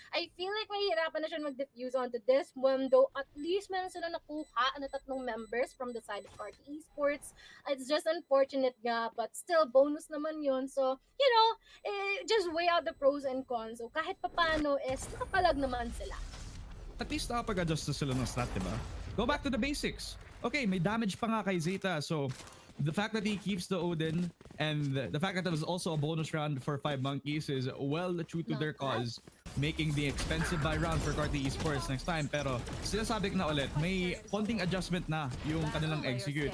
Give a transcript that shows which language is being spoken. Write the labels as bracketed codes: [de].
[en] I feel like [tl] mahihirapan na siya mag-diffuse [en] onto this one, though at least [tl] meron sila nakuha na [en] 3 members from the side of Predator Esports. It's just unfortunate nga, but still bonus naman yun. So, you know, just weigh out the pros and cons. [tl] So kahit papano is nakapalag naman sila. At least nakapag-adjust na sila ng stat, diba? [en] Go back to the basics. Okay, [tl] may damage pa nga kay [en] Zeta, so the fact that he keeps the Odin and the fact that it was also a bonus round for 5 monkeys is well true to their cause, making the expensive buy round for Qualifiers Esports next time. [tl] Pero sinasabi ko na ulit, may konting adjustment na yung kanilang execute.